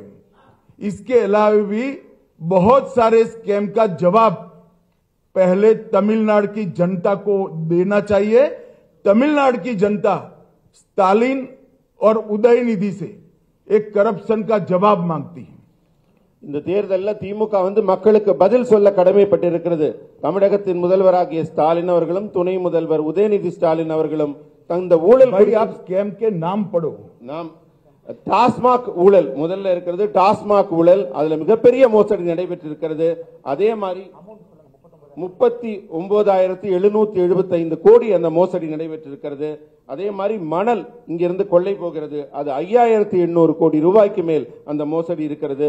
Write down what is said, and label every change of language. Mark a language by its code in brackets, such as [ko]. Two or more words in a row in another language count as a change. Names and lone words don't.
[hi] इसके अलावा भी बहुत सारे स्कैम का जवाब पहले तमिलनाडु की जनता को देना चाहिए। तमिलनाडु की जनता स्टालिन और उदयनिधि से एक करप्शन का जवाब मांगती है। [ta] இந்த தேர்தலில் திமுக வந்து மக்களுக்கு பதில் சொல்ல கடமைப்பட்டிருக்கிறது. தமிழகத்தின் முதல்வராகிய ஸ்டாலின் அவர்களும் துணை முதல்வர் உதயநிதி ஸ்டாலின் அவர்களும் இந்த ஊழல் [hi] आप स्कैम के नाम पढ़ो। [ta] நாம் டாஸ்மாக் ஊழல் முதல்ல இருக்கிறது. டாஸ்மாக் ஊழல் அதுல மிகப்பெரிய மோசடி நடைபெற்றிருக்கிறது. அதே மாதிரி 39,775 கோடி அந்த மோசடி நடைபெற்றிருக்கிறது. அதே மாதிரி மணல் இங்கிருந்து கொள்ளை போகிறது, அது 5,800 கோடி ரூபாய்க்கு மேல் அந்த மோசடி இருக்கிறது.